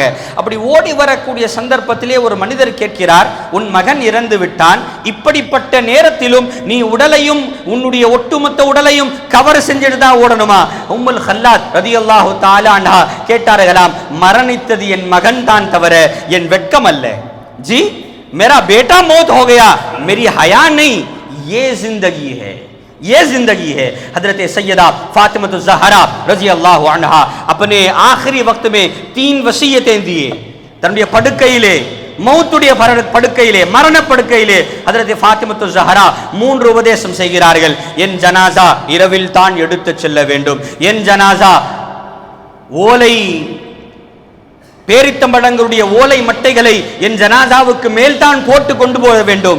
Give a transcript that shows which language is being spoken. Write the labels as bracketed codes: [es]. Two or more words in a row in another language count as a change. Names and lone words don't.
[ta] அப்படி ஓடி வரக்கூடிய சந்தர்ப்பத்திலே ஒரு மனிதர் கேட்கிறார், உன் மகன் இறந்து விட்டான், இப்படிப்பட்ட நேரத்திலும் நீ உடலையும் உன்னுடைய ஒட்டுமொத்த உடலையும் கவர் செஞ்சுட்டு தான் ஓடணுமா? உம்முல் ஹல்லாத் [ar] رضي الله تعالى عنها [ta] கேட்டார்களாம், மரணித்தது என் மகன் தான் தவிர என் வெட்கம் அல்ல. [hi] जी मेरा बेटा मौत हो गया, मेरी हया नहीं, ये जिंदगी है, ये जिंदगी है. हजरत सैयदा फातिमा ज़हरा [ar] رضي الله عنها [hi] अपने आखिरी वक्त में 3 वसीयतें दिए. [ta] தன்னுடைய படுக்கையிலே, மௌத்துடைய படுக்கையிலே, மரண படுக்கையிலே ஹஜ்ரத் ஃபாத்திமா ஸஹரா 3 உபதேசம் செய்கிறார்கள். என் ஜனாசா இரவில் தான் எடுத்துச் செல்ல வேண்டும். என் ஜனாசா ஓலை பேரித்தம்பழங்களுடைய ஓலை மட்டைகளை என் ஜனாசாவுக்கு மேல் தான் போட்டு கொண்டு போக வேண்டும்.